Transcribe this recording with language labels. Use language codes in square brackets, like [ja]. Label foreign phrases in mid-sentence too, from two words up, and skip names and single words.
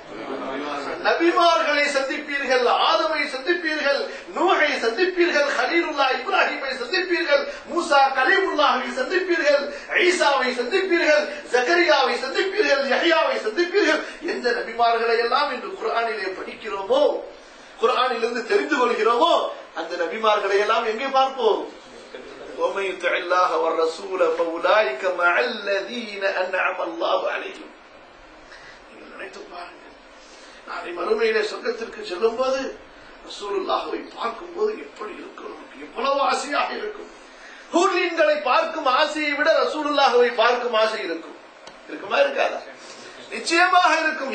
[ta] நபிமார்களை சந்திப்பீர்கள், ஆதமை சந்திப்பீர்கள், நூஹை சந்திப்பீர்கள், கலீலுல்லாஹ் இப்ராஹீமை சந்திப்பீர்கள், மூசா கலீமுல்லாஹை சந்திப்பீர்கள், ஈசாவை சந்திப்பீர்கள், ஜக்கரியாவை சந்திப்பீர்கள், யஹ்யாவை சந்திப்பீர்கள். எந்த நபிமார்களை எல்லாம் இன்று குர்ஆனிலே படிக்கிறோமோ, குர்ஆனிலிருந்து தெரிந்து கொள்கிறோமோ, அந்த நபிமார்களை எல்லாம் எங்கே பார்ப்போம்? [ar] وَمَن يُطِعِ اللَّهَ وَالرَّسُولَ فَأُولَٰئِكَ مَعَ الَّذِينَ أَنْعَمَ اللَّهُ عَلَيْهِمْ. [ta] நினைத்து பாருங்கள், நாளை மறுமையிலே சொர்க்கத்திற்கு செல்லும் போது ரசூலுல்லாஹ்வை பார்க்கும் போது எப்படி இருக்கும், எவ்வளவு ஆசையாக இருக்கும். ஹூர்லீன்களை பார்க்கும் ஆசையை விட ரசூலுல்லாஹ்வை பார்க்கும் ஆசை இருக்கும். இருக்குமா இருக்காதா? நிச்சயமாக இருக்கும்.